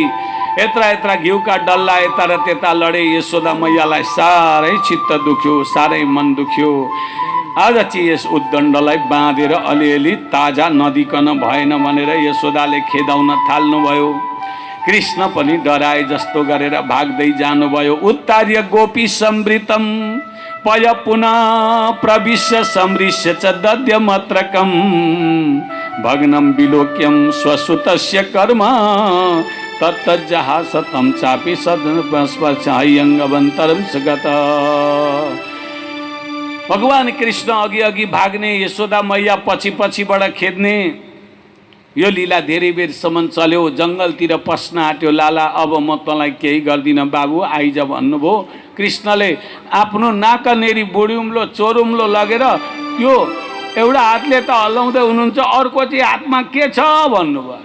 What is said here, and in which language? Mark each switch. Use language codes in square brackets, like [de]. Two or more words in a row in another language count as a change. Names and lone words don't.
[ne] यत्रा घिउका डल्ला यता र त्यता लडे। यशोदा मैयालाई साह्रै चित्त दुख्यो, साह्रै मन दुख्यो। आज चाहिँ यस उद्दण्डलाई बाँधेर अलिअलि ताजा नदिकन भएन भनेर यशोदाले खेदाउन थाल्नुभयो। कृष्ण पनि डराए जस्तो गरेर भाग्दै जानुभयो। [sa] उत्तार्य गोपी समृतम पय पुनः प्रविश्य समृश्य च दद्यमत्रकम भग्नं विलोक्यं स्वसुतस्य कर्म तत्तज्जहासतं चापि सदस्पर्शायंगवन्तरं सगत। [ne] भगवान कृष्ण अघि भाग्ने, यशोदा मैया पछिबाट खेद्ने। यो लीला धेरै बेरसम्म चल्यो। जङ्गलतिर पस्न आँट्यो लाला, अब म तँलाई केही गर्दिनँ बाबु, आइज भन्नुभयो। कृष्णले आफ्नो नाकनेरी बुढी चोरुम्लो लगेर यो एउटा हातले त हल्लाउँदै हुनुहुन्छ, अर्को चाहिँ हातमा के छ भन्नुभयो।